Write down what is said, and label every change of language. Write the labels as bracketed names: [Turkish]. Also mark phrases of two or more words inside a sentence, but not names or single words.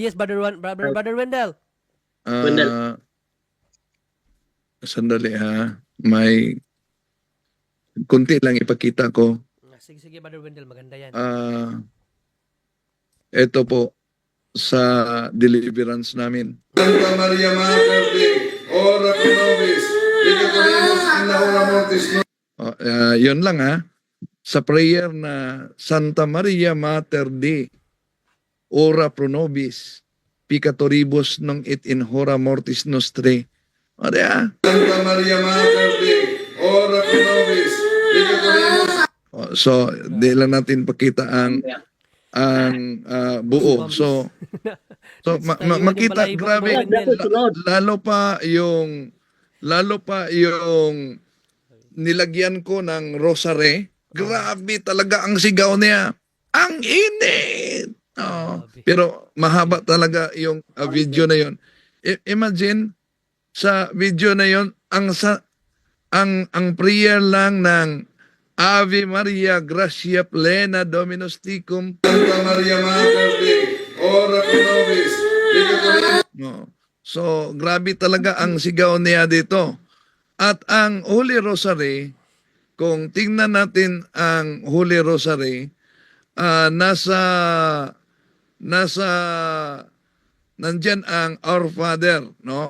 [English] Yes, Brother Wendell. Wendell. [Filipino] Sandali ha. May kunti lang ipakita ko. Sige, Brother Wendell. Maganda yan. Ito po sa deliverance namin. [Latin] Santa Maria Mater Dei, ora pro nobis, peccatoribus in hora mortis nostris. [Filipino] Yun lang ha. Sa prayer na [Latin] Santa Maria Mater Dei, ora pro nobis, peccatoribus nunc et in hora mortis nostri. [Filipino] Maria. [Latin] Santa Maria Mater Dei, ora pro nobis, peccatoribus. [Filipino] So, di lang natin pakita ang buo. So makita, grabe, lalo pa yung nilagyan ko ng rosary. Grabe talaga ang sigaw niya. Ang init! Pero mahaba talaga yung video na yon. Imagine, sa video na yon, ang prayer lang ng [Latin] Ave Maria, gracia plena, Dominus tecum. Santa Maria Mater Dei, ora pro nobis peccatoribus. [Filipino] No. So, grabe talaga ang sigaw niya dito. At ang Holy Rosary, kung tingnan natin ang Holy Rosary, nandyan ang Our Father, no?